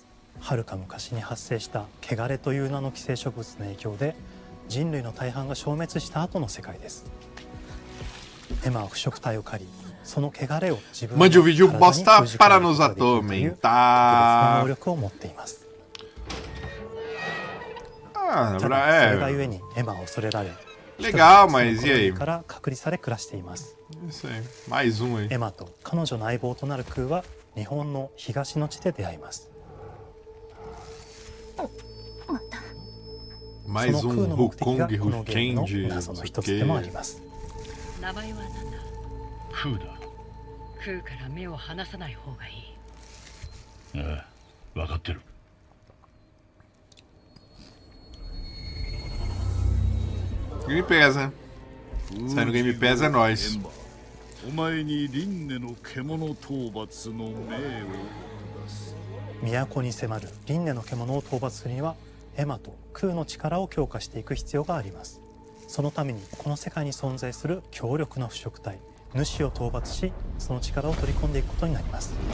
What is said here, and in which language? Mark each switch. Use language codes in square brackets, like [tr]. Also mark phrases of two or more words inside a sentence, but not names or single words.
[ja] はるか昔に発生した汚れという名の寄生植物の影響で人類の大半が消滅した後の世界です。エマは腐植体を借り、その汚れを自分の体に封じ込めることができるという特別な能力を持っています。ただそれがゆえにエマは恐れられ、 [pt] Legal, mas e aí? Isso aí, mais aí. [ja] エマと彼女の相棒となるクーは日本の東の地で出会います。 Mais Hukong Huken de 名前は何だ？クーだ。クーから目を離さない方がいい。ああ、分かってる。 [pt] Game Pass, né? Sai no Game Pass é nóis. [ja] お前に輪廻の獣討伐の命を都に迫る輪廻の獣を討伐するにはエマとクーの力を強化していく必要があります。そのためにこの世界に存在する強力な腐植体主を討伐し、その力を取り込んでいくことになります。